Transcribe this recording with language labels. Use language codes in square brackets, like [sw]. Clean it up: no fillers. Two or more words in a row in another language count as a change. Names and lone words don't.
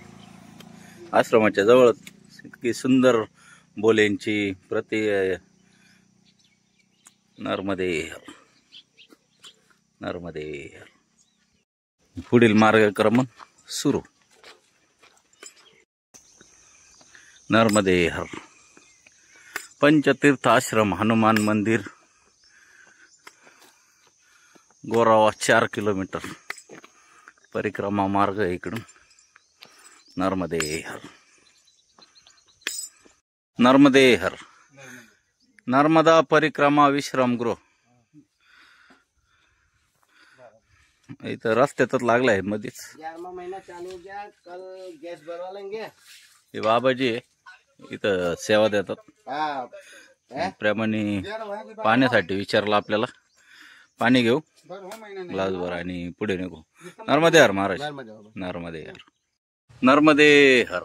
[mr] आश्रमाच्या जवळ इतकी सुंदर बोलेंची प्रति. नर्मदे हर. नर्मदे हर. पुढील मार्गक्रमण सुरू. नर्मदे हर. पंचतीर्थ आश्रम हनुमान मंदिर गोरावा 4 किलोमीटर परिक्रमा मार्ग इकडून. नर्मदे हर. नर्मदे हर. नर्मदा परिक्रमा विश्रामगृह इथं रस्त्यातच लागलाय मध्येच. [hi] 11वां महीना चालू हो गया. कल गैस भरवा लेंगे. [mr] हे बाबाजी इथं सेवा देतात. हाँ प्रेमाने पाण्यासाठी विचारलं आपल्याला. पाणी घेऊ ग्लासभर आणि पुढे निघू. नर्मदे हर महाराज. नर्मदे हर. नर्मदे हर.